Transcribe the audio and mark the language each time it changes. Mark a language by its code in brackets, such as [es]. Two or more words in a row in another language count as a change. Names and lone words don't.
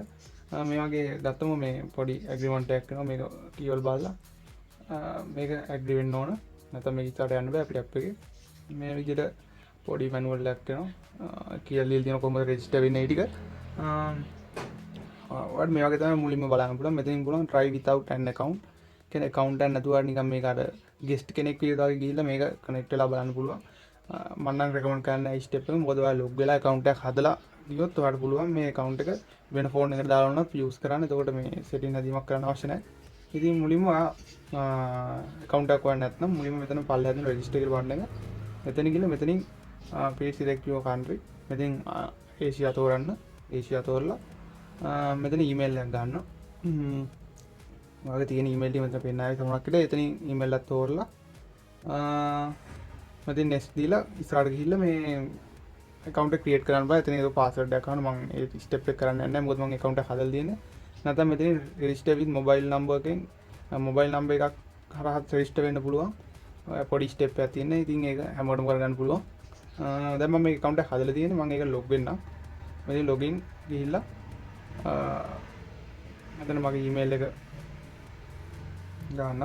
[si] මේ වගේ ගත්තම මේ පොඩි ඇග්‍රීමන්ට් එකක් කරනවා. මේක කීවල් බලලා මේක ඇග්‍රී වෙන්න ඕන. නැත්නම් මේක ඉස්සරහට යන්න බෑ අපිට ඇප් එකේ. මේ විදිහට පොඩි මැනුවල් එකක් කරනවා. කියලා ලියලා තියෙනවා කොහොමද රෙජිස්ටර් වෙන්නේ ටික. ඔයාලට මේ වගේ තමයි මුලින්ම බලන්න පුළුවන්. මෙතනින් පුළුවන් [en] try without an account. [si] කියන්නේ account එකක් නැතුව නිකන් මේක අර guest කෙනෙක් විදිහට වගේ ගිහිල්ලා මේක connect වෙලා බලන්න පුළුවන්. මම නම් recommend කරන්නේ ඒ step එක. මොකද ඔයාලා log වෙලා account එකක් හදලා ගියොත් ඔයාලට පුළුවන් මේ account එක වෙන phone එකකට දාලා උනත් use කරන්න. එතකොට මේ setting හැදීමක් කරන්න අවශ්‍ය නැහැ. ඉතින් මුලින්ම account එකක් වань නැත්නම් මුලින්ම මෙතන පල්ලෙහාට තියෙන register කියලා බටන් එක. මෙතන ගිහලා මෙතනින් [en] please select your country. [si] මෙතෙන් ඒසියා තෝරන්න. ඒසියා තෝරලා මෙතන email එකක් ගන්න. ඔයාලගේ තියෙන email එක මෙතන පෙන්නයි සමහරක් විට එතනින් email එකක් තෝරලා මෙතන next දීලා ඉස්සරහට ගිහිල්ලා මේ account එක create කරන්න බෑ. එතන ඒක password එකක් අහනවා. මම ඒ step එක කරන්න යන්නේ නැහැ. මොකද මම account එක හදලා තියෙන්නේ. නැත්නම් මෙතන [en] register with mobile number [si] එකෙන් [en] mobile number [si] එකක් හරහා register වෙන්න පුළුවන්. පොඩි step එකක් තියෙනවා. ඉතින් ඒක හැමෝටම කරගන්න පුළුවන්. දැන් මම මේ account එක හදලා තියෙන්නේ. මම ඒක log වෙන්නම්. මෙතන login ගිහිල්ලා මෙතන මගේ email එක දාන්න.